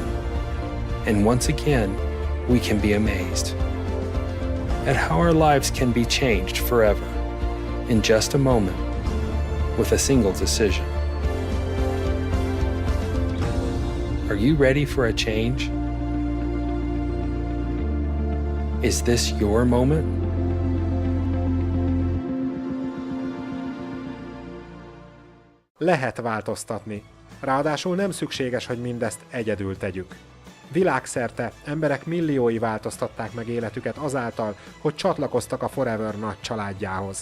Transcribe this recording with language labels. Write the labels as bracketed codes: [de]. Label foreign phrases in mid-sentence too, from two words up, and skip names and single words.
[en] And once again, we can be amazed at how our lives can be changed forever in just a moment with a single decision. Are you ready for a change? Is this your moment? [hu] Lehet változtatni. Ráadásul nem szükséges, hogy mindezt egyedül tegyük. Világszerte emberek milliói változtatták meg életüket azáltal, hogy csatlakoztak a Forever nagy családjához.